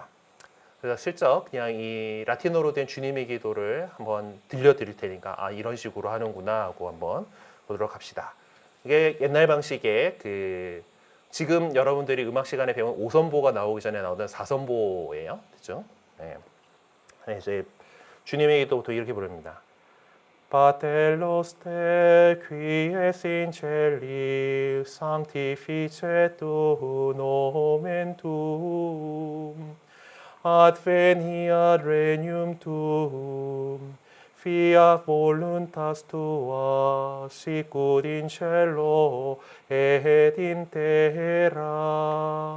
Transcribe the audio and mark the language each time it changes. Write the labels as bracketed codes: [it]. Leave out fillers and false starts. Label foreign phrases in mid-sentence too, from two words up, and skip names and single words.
[ko] 그래서 슬쩍 그냥 이 라틴어로 된 주님의 기도를 한번 들려드릴 테니까 이런 식으로 하는구나 하고 한번 보도록 합시다. 이게 옛날 방식의 그 지금 여러분들이 음악 시간에 배운 5선보가 나오기 전에 나오던 4선보예요. 그렇죠? 네. 이제 주님의 기도부터 이렇게 부릅니다. [la] Pater noster qui es in celi sanctificetur nomen tuum adveniat regnum tuum fiat voluntas tua sicut in cielo et in terra.